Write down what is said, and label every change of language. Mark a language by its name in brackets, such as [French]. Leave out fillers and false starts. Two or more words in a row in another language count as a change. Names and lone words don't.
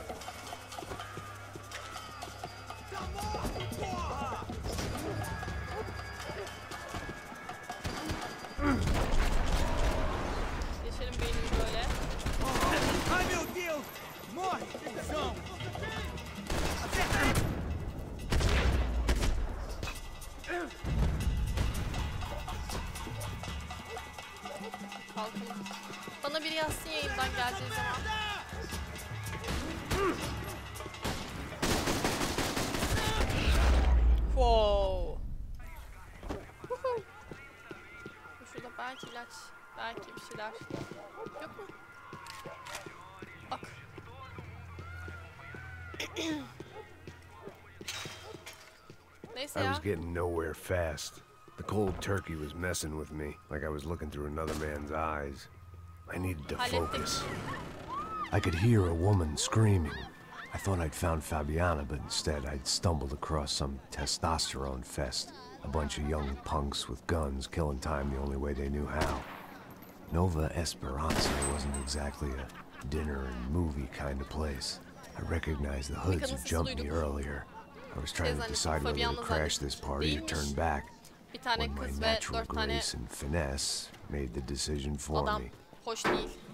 [Turkish] Geçelim beynini böyle. [Portuguese] Ai meu Deus! Morre! Atenção! [Turkish] Kalkın. Bana biri yazsın yayından geleceği zaman. [English] Wow. [Turkish] Şurada belki ilaç, belki bir şeyler. Yok mu? Bak. Neyse [English] I [Turkish] ya. [English] was getting nowhere fast. The cold turkey was messing with me, like I was looking through another man's eyes. I needed to focus. I could hear a woman screaming. I thought I'd found Fabiana, but instead I'd stumbled across some testosterone fest. A bunch of young punks with guns killing time the only way they knew how. Nova Esperanza wasn't exactly a dinner and movie kind of place. I recognized the hoods who jumped me earlier. I was trying to decide whether to crash this party or turn back, when my natural grace and finesse made the decision for me. [Turkish] Hoş değil.